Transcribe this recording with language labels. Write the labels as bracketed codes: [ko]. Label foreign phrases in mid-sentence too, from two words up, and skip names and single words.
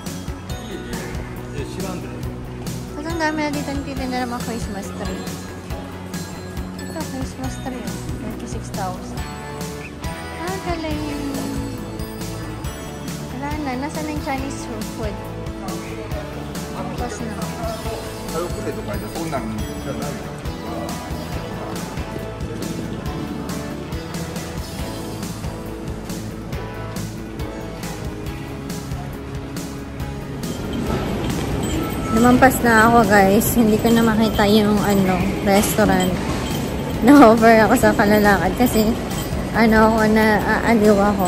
[tl] Kasi ang dami na dito nagtitinda ng mga [en] Christmas tree. Ito, Christmas tree. 26,000. [tl] Ah, galing. Wala na. Nasaan na yung Chinese food? Tapos na. [ja] 家族プレとかでそんなんじゃない。 [tl] Lumampas na ako, guys. Hindi ko na makita yung ano, restaurant. Na-over ako sa kalalakad kasi ano ako, naaliw ako.